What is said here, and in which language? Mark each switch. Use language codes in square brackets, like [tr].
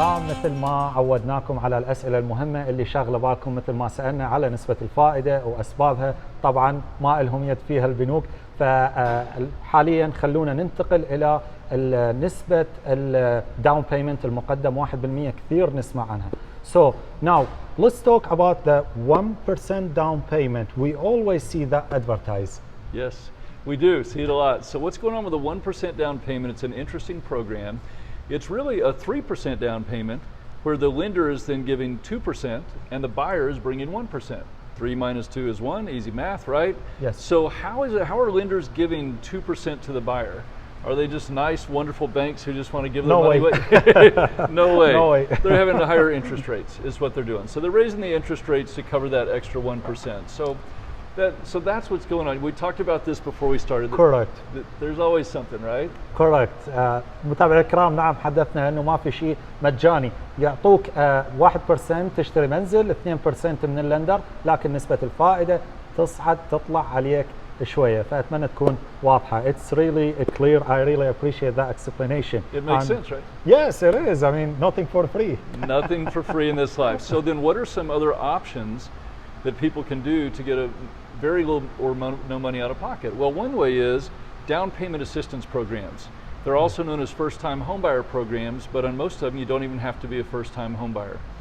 [ar] مثل ما عودناكم على الأسئلة المهمة اللي شاغلة بالكم، مثل ما سألنا على نسبة الفائدة وأسبابها. طبعا ما لهم يد فيها البنوك، فحاليا خلونا ننتقل إلى نسبة الداون بيمنت المقدم 1%، كثير نسمع عنها. [en] So now let's talk about the 1% down payment. We always see that advertised. Yes, we do see it a lot. So what's going on with the 1% down payment? It's an interesting program. It's really a 3% down payment where the lender is then giving 2% and the buyer is bringing 1%. 3 minus 2 is 1, easy math, right? Yes. So how are lenders giving 2% to the buyer? Are they just nice, wonderful banks who just want to give their money away? No way. No way. They're having higher interest rates is what they're doing. So they're raising the interest rates to cover that extra 1%. So So that's what's going on. We talked about this before we started. Correct. There's always something, right? Correct. [ar] متابعي الكرام، نعم حدثنا انه ما في شيء مجاني، يعطوك 1% تشتري منزل، 2% من اللندر، لكن نسبة الفائدة تصعد تطلع عليك شوية، فأتمنى تكون واضحة. [en] It's really clear. I really appreciate that explanation. It makes sense, right? Yes, it is. I mean, nothing for free. Nothing for free in this life. So then what are some other options that people can do to get a very little or no money out of pocket? Well, one way is down payment assistance programs. They're also known as first-time homebuyer programs, but on most of them you don't even have to be a first-time homebuyer.